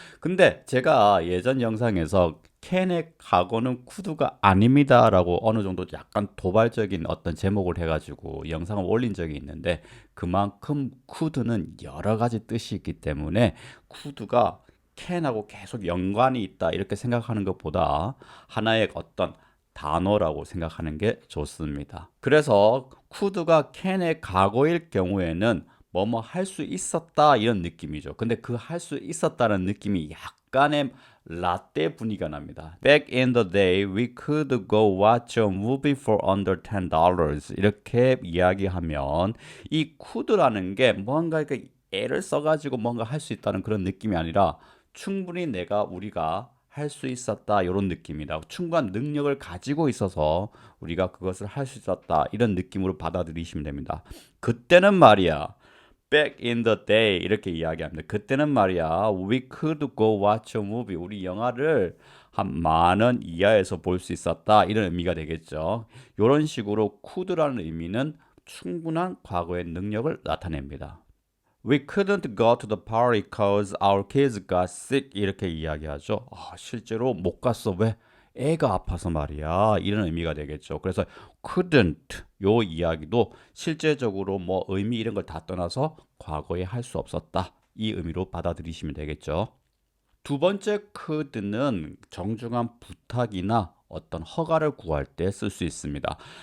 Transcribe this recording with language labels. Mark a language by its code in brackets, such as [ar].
[ko] 근데 제가 예전 영상에서 캔의 과거는 쿠드가 아닙니다라고 어느 정도 약간 도발적인 어떤 제목을 해가지고 영상을 올린 적이 있는데 그만큼 쿠드는 여러 가지 뜻이 있기 때문에 쿠드가 캔하고 계속 연관이 있다 이렇게 생각하는 것보다 하나의 어떤 단어라고 생각하는 게 좋습니다. 그래서 could가 can의 과거일 경우에는 뭐뭐 할 수 있었다 이런 느낌이죠. 근데 그 할 수 있었다는 느낌이 약간의 라떼 분위기가 납니다. [en] Back in the day, we could go watch a movie for under $10. [ko] 이렇게 이야기하면 이 could라는 게 뭔가 이렇게 애를 써가지고 뭔가 할 수 있다는 그런 느낌이 아니라 충분히 우리가 할 수 있었다 이런 느낌이다. 충분한 능력을 가지고 있어서 우리가 그것을 할 수 있었다 이런 느낌으로 받아들이시면 됩니다. 그때는 말이야. [en] Back in the day [ko] 이렇게 이야기합니다. 그때는 말이야. [en] We could go watch a movie. [ko] 우리 영화를 한 10,000원 이하에서 볼 수 있었다. 이런 의미가 되겠죠. 이런 식으로 could라는 의미는 충분한 과거의 능력을 나타냅니다. [en] We couldn't go to the party cause our kids got sick [ko] 이렇게 이야기하죠. 실제로 못 갔어. 왜? 애가 아파서 말이야. 이런 의미가 되겠죠. 그래서 couldn't 요 이야기도 실제적으로 뭐 의미 이런 걸 다 떠나서 과거에 할 수 없었다. 이 의미로 받아들이시면 되겠죠. 두 번째 could는 정중한 부탁이나 어떤 허가를 구할 때 쓸 수 있습니다.